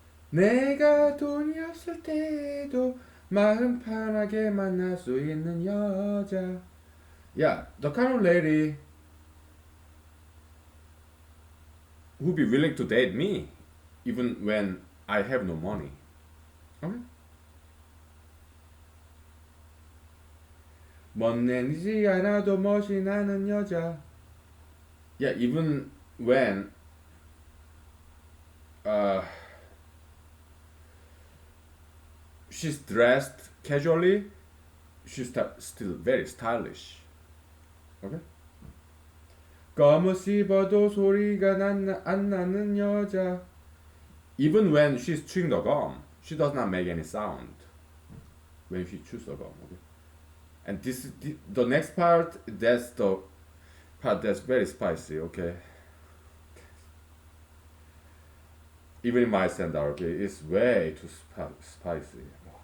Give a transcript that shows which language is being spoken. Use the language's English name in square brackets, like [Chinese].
[Korean] 내가 돈이 없을 때도 마음 편하게 만날 수 있는 여자. [English] Yeah, the kind of lady who be willing to date me even when I have no money. Okay? [Korean] 멋내지 않아도 멋이 나는 여자. [English] Yeah, even when uh, she's dressed casually, she's still very stylish. Okay? [Korean] 검은 씹어도 소리가 안 나는 여자. [English] Even when she's chewing the gum, she does not make any sound when she chews the gum. Okay? And this is the next part. That's the part that's very spicy. Okay. Even in my standard, okay, it's way too spicy.